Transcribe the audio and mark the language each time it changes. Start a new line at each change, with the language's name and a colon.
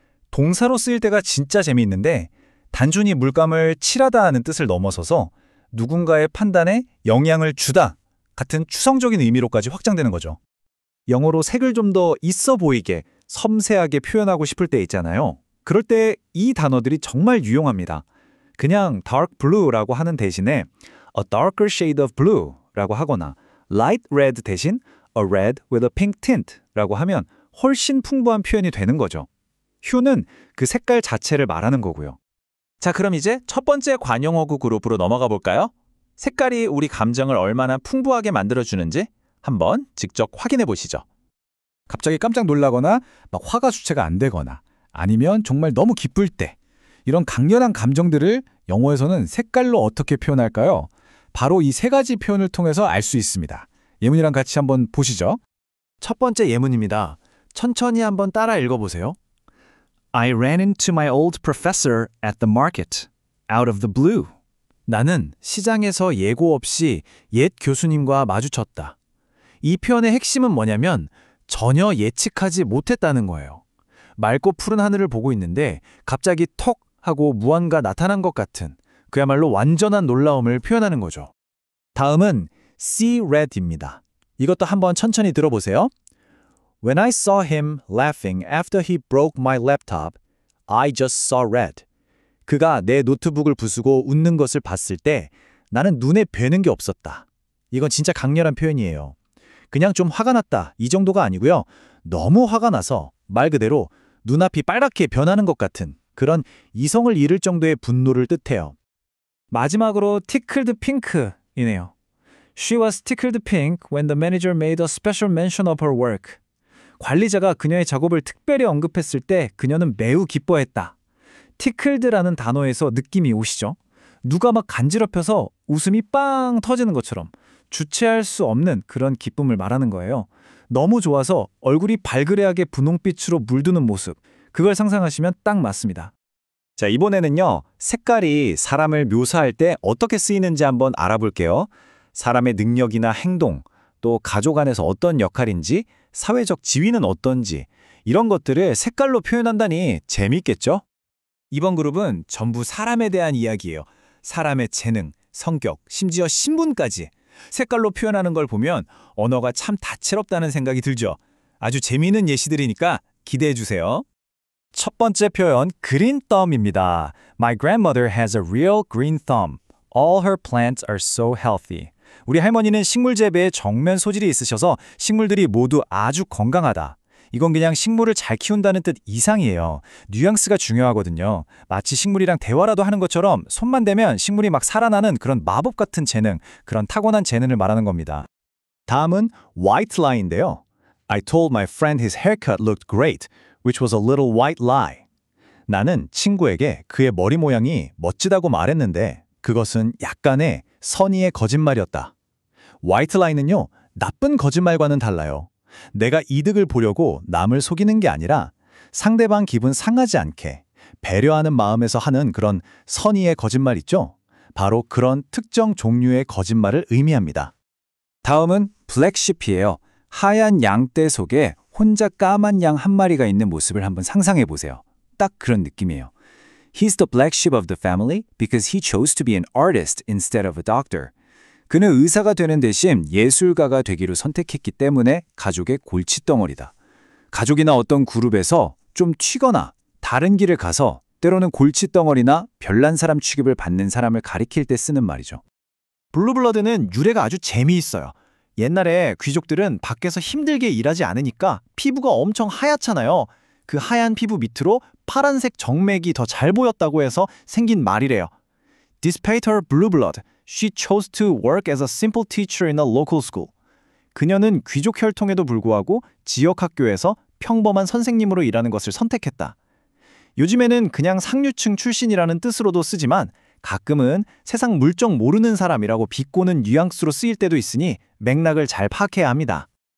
Korean: 동사로 쓰일 때가 진짜 재미있는데 단순히 물감을 칠하다 하는 뜻을 넘어서서 누군가의 판단에 영향을 주다 같은 추상적인 의미로까지 확장되는 거죠. 영어로 색을 좀 더 있어 보이게 섬세하게 표현하고 싶을 때 있잖아요. 그럴 때 이 단어들이 정말 유용합니다. 그냥 dark blue라고 하는 대신에
English: a darker shade of blue
Korean: 라고 하거나 light red 대신
English: a red with a pink tint
Korean: 라고 하면 훨씬 풍부한 표현이 되는 거죠. hue는 그 색깔 자체를 말하는 거고요. 자, 그럼 이제 첫 번째 관용어구 그룹으로 넘어가 볼까요? 색깔이 우리 감정을 얼마나 풍부하게 만들어주는지 한번 직접 확인해 보시죠. 갑자기 깜짝 놀라거나 막 화가 주체가 안 되거나 아니면 정말 너무 기쁠 때 이런 강렬한 감정들을 영어에서는 색깔로 어떻게 표현할까요? 바로 이 세 가지 표현을 통해서 알 수 있습니다. 예문이랑 같이 한번 보시죠. 첫 번째 예문입니다. 천천히 한번 따라 읽어보세요.
English: I ran into my old professor at the market, out of the blue.
Korean: 나는 시장에서 예고 없이 옛 교수님과 마주쳤다. 이 표현의 핵심은 뭐냐면 전혀 예측하지 못했다는 거예요. 맑고 푸른 하늘을 보고 있는데 갑자기 톡 하고 무언가 나타난 것 같은 그야말로 완전한 놀라움을 표현하는 거죠. 다음은 see red입니다. 이것도 한번 천천히 들어보세요.
English: When I saw him laughing after he broke my laptop, I just saw red.
Korean: 그가 내 노트북을 부수고 웃는 것을 봤을 때 나는 눈에 뵈는 게 없었다. 이건 진짜 강렬한 표현이에요. 그냥 좀 화가 났다 이 정도가 아니고요. 너무 화가 나서 말 그대로 눈앞이 빨갛게 변하는 것 같은 그런 이성을 잃을 정도의 분노를 뜻해요. 마지막으로 tickled pink이네요.
English: She was tickled pink when the manager made a special mention of her work.
Korean: 관리자가 그녀의 작업을 특별히 언급했을 때 그녀는 매우 기뻐했다. tickled라는 단어에서 느낌이 오시죠? 누가 막 간지럽혀서 웃음이 빵 터지는 것처럼 주체할 수 없는 그런 기쁨을 말하는 거예요. 너무 좋아서 얼굴이 발그레하게 분홍빛으로 물드는 모습, 그걸 상상하시면 딱 맞습니다. 자, 이번에는요. 색깔이 사람을 묘사할 때 어떻게 쓰이는지 한번 알아볼게요. 사람의 능력이나 행동, 또 가족 안에서 어떤 역할인지, 사회적 지위는 어떤지 이런 것들을 색깔로 표현한다니 재미있겠죠? 이번 그룹은 전부 사람에 대한 이야기예요. 사람의 재능, 성격, 심지어 신분까지 색깔로 표현하는 걸 보면 언어가 참 다채롭다는 생각이 들죠. 아주 재미있는 예시들이니까 기대해 주세요. 첫 번째 표현, green thumb입니다.
English: My grandmother has a real green thumb. All her plants are so healthy.
Korean: 우리 할머니는 식물 재배에 정면 소질이 있으셔서 식물들이 모두 아주 건강하다. 이건 그냥 식물을 잘 키운다는 뜻 이상이에요. 뉘앙스가 중요하거든요. 마치 식물이랑 대화라도 하는 것처럼 손만 대면 식물이 막 살아나는 그런 마법 같은 재능, 그런 타고난 재능을 말하는 겁니다. 다음은 white lie인데요.
English: I told my friend his haircut looked great, which was a little white lie.
Korean: 나는 친구에게 그의 머리 모양이 멋지다고 말했는데 그것은 약간의 선의의 거짓말이었다. 화이트 라인은요, 나쁜 거짓말과는 달라요. 내가 이득을 보려고 남을 속이는 게 아니라 상대방 기분 상하지 않게 배려하는 마음에서 하는 그런 선의의 거짓말 있죠? 바로 그런 특정 종류의 거짓말을 의미합니다. 다음은 블랙쉽이에요. 하얀 양떼 속에 혼자 까만 양 한 마리가 있는 모습을 한번 상상해 보세요. 딱 그런 느낌이에요.
English: He's the black sheep of the family because he chose to be an artist instead of a doctor.
Korean: 그는 의사가 되는 대신 예술가가 되기로 선택했기 때문에 가족의 골칫덩어리다. 가족이나 어떤 그룹에서 좀 튀거나 다른 길을 가서 때로는 골칫덩어리나 별난 사람 취급을 받는 사람을 가리킬 때 쓰는 말이죠. 블루블러드는 유래가 아주 재미있어요. 옛날에 귀족들은 밖에서 힘들게 일하지 않으니까 피부가 엄청 하얗잖아요. 그 하얀 피부 밑으로 파란색 정맥이 더 잘 보였다고 해서 생긴 말이래요.
English: Despite her blue blood, she chose to work as a simple teacher in a local school.
Korean: 그녀는 귀족 혈통에도 불구하고 지역 학교에서 평범한 선생님으로 일하는 것을 선택했다. 요즘에는 그냥 상류층 출신이라는 뜻으로도 쓰지만 가끔은 세상 물정 모르는 사람이라고 비꼬는 뉘앙스로 쓰일 때도 있으니 맥락을 잘 파악해야 합니다.